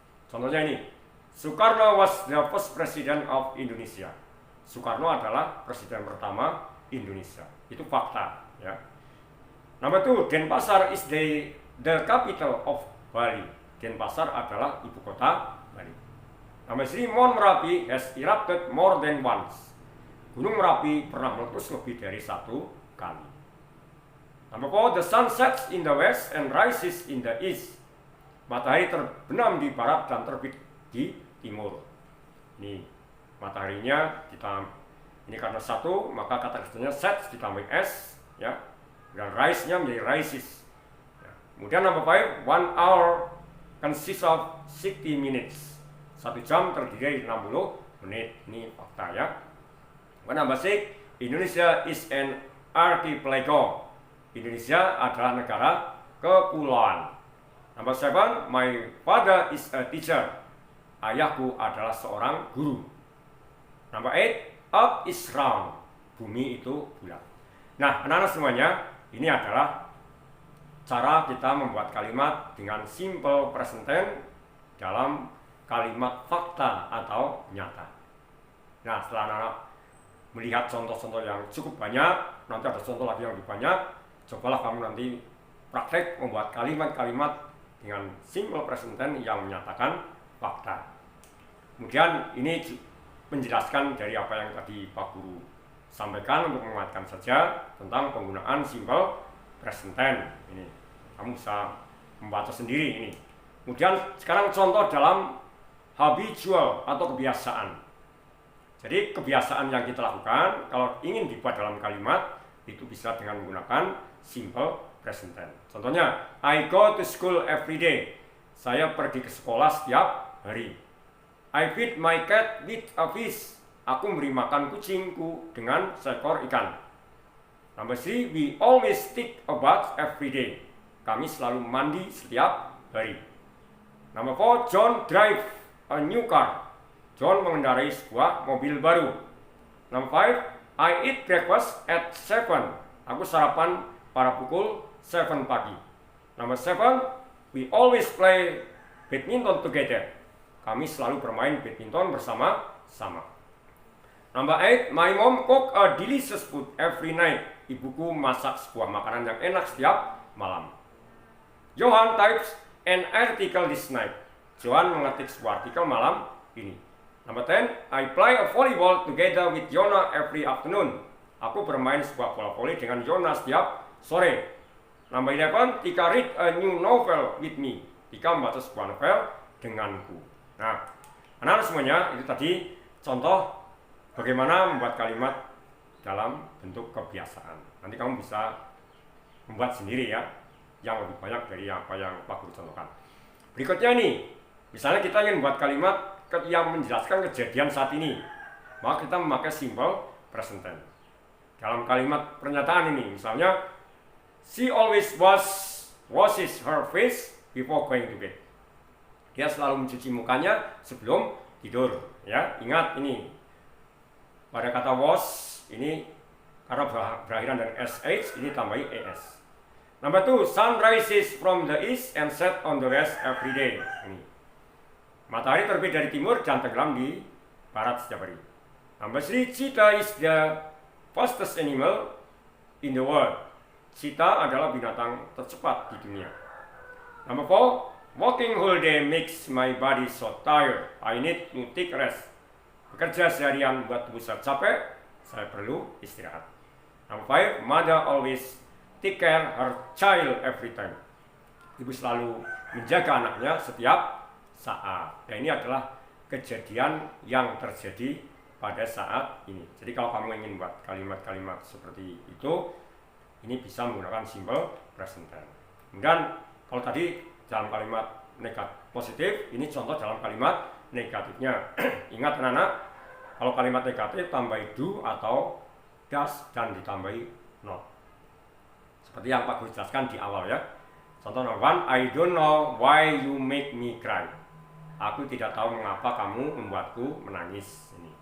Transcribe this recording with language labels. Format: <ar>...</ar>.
<id>Contohnya ini,</id> <en>Soekarno was the first president of Indonesia.</en> <id>Soekarno adalah presiden pertama Indonesia. Itu fakta, ya.</id> <en>Nomor 2, Denpasar is the capital of Bali.</en> <id>Denpasar adalah ibu kota Bali.</id> <en>Nomor 3, Mount Merapi has erupted more than once.</en> <id>Gunung Merapi pernah meletus lebih dari satu kali.</id> <en>Nomor 4, the sun sets in the west and rises in the east.</en> <id>Matahari terbenam di barat dan terbit di timur. Ini mataharinya ini karena satu, maka kata kerjanya sets ditambah s, ya, dan rise-nya menjadi rises. Ya. Kemudian nomor</id> <en>5, 1 hour consists of 60 minutes.</en> <id>1 jam terdiri dari 60 menit. Ini fakta, ya.</id> <en>Nomor 6, Indonesia is an archipelago.</en> <id>Indonesia adalah negara kepulauan.</id> <en>Nomor 7, my father is a teacher.</en> <id>Ayahku adalah seorang guru. Nomor 8,</id> <en>earth is round.</en> <id>Bumi itu bulat. Nah, anak-anak semuanya, ini adalah cara kita membuat kalimat dengan simple present tense dalam kalimat fakta atau nyata. Nah, setelah anak-anak melihat contoh-contoh yang cukup banyak, nanti ada contoh lagi yang lebih banyak, cobalah kamu nanti praktek membuat kalimat-kalimat dengan simple present tense yang menyatakan fakta. Kemudian ini menjelaskan dari apa yang tadi Pak Guru sampaikan untuk menguatkan saja tentang penggunaan simple present tense. Ini kamu bisa membaca sendiri ini. Kemudian sekarang contoh dalam habitual atau kebiasaan. Jadi kebiasaan yang kita lakukan kalau ingin dibuat dalam kalimat itu bisa dengan menggunakan simple present tense. Contohnya,</id> <en>I go to school every day.</en> <id>Saya pergi ke sekolah setiap hari.</id> <en>I feed my cat with a fish.</en> <id>Aku memberi makan kucingku dengan seekor ikan.</id> <en>Number 3, we always take a bath every day.</en> <id>Kami selalu mandi setiap hari.</id> <en>Number 4, John drive a new car.</en> <id>John mengendarai sebuah mobil baru.</id> <en>Number 5, I eat breakfast at 7.</en> <id>Aku sarapan pada pukul 7 pagi.</id> <en>Number 7, we always play badminton together.</en> <id>Kami selalu bermain badminton bersama-sama.</id> <en>Number 8, my mom cook a delicious food every night.</en> <id>Ibuku masak sebuah makanan yang enak setiap malam.</id> <en>Johan types an article this night.</en> <id>Johan mengetik sebuah artikel malam ini.</id> <en>Number 10, I play a volleyball together with Yona every afternoon.</en> <id>Aku bermain sebuah bola voli dengan Yona setiap sore.</id> <en>Number 11, Tika read a new novel with me.</en> <id>Tika membaca sebuah novel denganku. Nah, anak-anak semuanya, itu tadi contoh bagaimana membuat kalimat dalam bentuk kebiasaan. Nanti kamu bisa membuat sendiri ya, yang lebih banyak dari apa yang Pak Guru contohkan. Berikutnya nih, misalnya kita ingin membuat kalimat yang menjelaskan kejadian saat ini, maka kita memakai simple present tense. Dalam kalimat pernyataan ini, misalnya,</id> <en>she always washes her face before going to bed.</en> <id>Dia selalu mencuci mukanya sebelum tidur. Ya, ingat ini. Pada kata wash ini karena berakhiran dengan sh, ini tambahi es.</id> <en>Number 2, sun rises from the east and set on the west every day.</en> <id>Ini. Matahari terbit dari timur dan tenggelam di barat setiap hari.</id> <en>Number 3, cheetah is the fastest animal in the world.</en> <id>Cheetah adalah binatang tercepat di dunia.</id> <en>Number 4, walking whole day makes my body so tired. I need to take rest.</en> <id>Bekerja seharian buat tubuh saya capek, saya perlu istirahat.</id> <en>Number 5, mother always take care her child every time.</en> <id>Ibu selalu menjaga anaknya setiap saat. Dan ini adalah kejadian yang terjadi pada saat ini. Jadi kalau kamu ingin buat kalimat-kalimat seperti itu, ini bisa menggunakan simple present tense. Kemudian kalau tadi dalam kalimat negatif positif, ini contoh dalam kalimat negatifnya. Ingat anak-anak, kalau kalimat negatif tambahi do atau does dan ditambahi not. Seperti yang Pak Guru jelaskan di awal ya. Contoh nomor</id> <en>1, I don't know why you make me cry.</en> <id>Aku tidak tahu mengapa kamu membuatku menangis.</id>